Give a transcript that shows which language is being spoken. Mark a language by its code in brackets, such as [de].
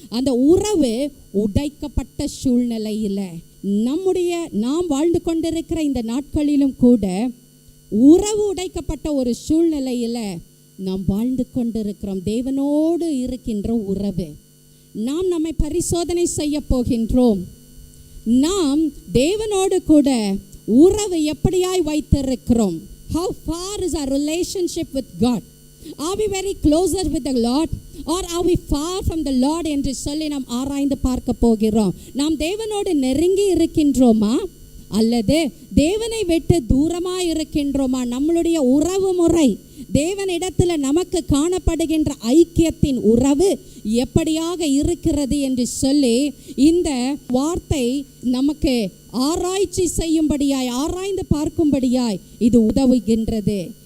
[ta] அந்த உறவு உடைக்கப்பட்ட சூழ்நிலையில் நாம் வாழ்ந்து கொண்டிருக்கிற இந்த நாட்களிலும் கூட உறவு உடைக்கப்பட்ட ஒரு சூழ்நிலையில் நாம் வாழ்ந்து கொண்டிருக்கிறோம். தேவனோடு இருக்கின்ற உறவு. நாம் நம்மை பரிசோதனை செய்ய போகின்றோம். நாம் தேவனோடு கூட உறவு எப்படியாய் வைத்திருக்கிறோம்? [en] How far is our relationship with God? Are we very closer with the Lord or are we far from the Lord [ta] என்று சொல்லி நாம் ஆராய்ந்து பார்க்க போகிறோம். நாம் தேவனோடு நெருங்கி இருக்கின்றோமா அல்லது தேவனை விட்டு தூரமாக இருக்கின்றோமா? நம்மளுடைய உறவு முறை, தேவனிடத்தில் நமக்கு காணப்படுகின்ற ஐக்கியத்தின் உறவு எப்படியாக இருக்கிறது என்று சொல்லி இந்த வார்த்தை நமக்கு ஆராய்ச்சி செய்யும்படியாய், ஆராய்ந்து பார்க்கும்படியாய் இது உதவுகின்றது.